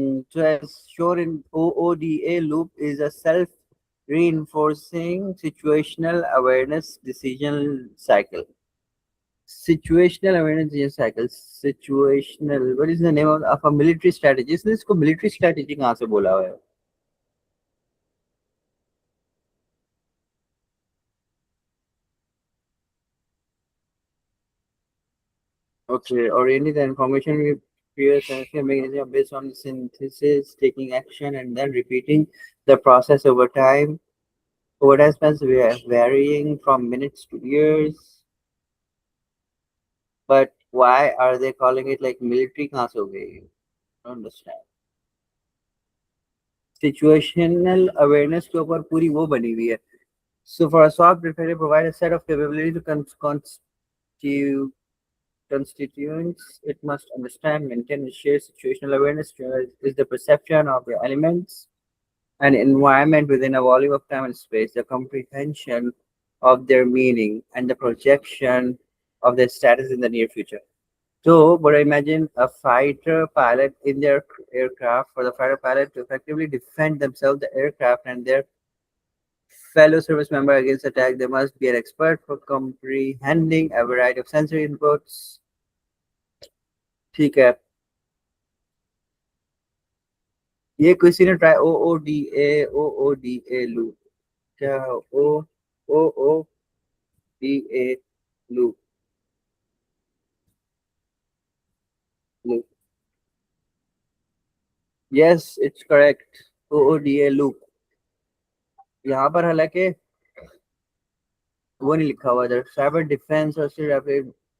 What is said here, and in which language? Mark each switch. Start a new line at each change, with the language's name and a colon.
English: So as shown in OODA loop is a self-reinforcing situational awareness decision cycle. Situational awareness decision cycle. Situational. What is the name of a military strategy?
Hindi: इसने इसको military strategy कहाँ से बोला हुआ है?
English: Okay, orienting the information with peer sensing mechanism based on synthesis, taking action, and then repeating the process over time. Over time spans varying from minutes to years. But why are they calling it like military
Hindi: कहाँ से हो गई?
English: I don't understand.
Hindi: Situational awareness के ऊपर पूरी वो बनी हुई है.
English: So for a SOC, prefer to provide a set of capabilities to constituents. It must understand, maintain, and share situational awareness is the perception of the elements and environment within a volume of time and space, the comprehension of their meaning, and the projection of their status in the near future. So, but imagine a fighter pilot in their aircraft. For the fighter pilot to effectively defend themselves, the aircraft, and their fellow service member against attack, they must be an expert for comprehending a variety of sensory inputs.
Hindi: ठीक है, ये किसी ने try OODA loop क्या OODA loop
English: yes it's correct
Hindi: OODA loop यहाँ पर हालांकि वो नहीं लिखा हुआ इधर साइबर डिफेंस और रैपिड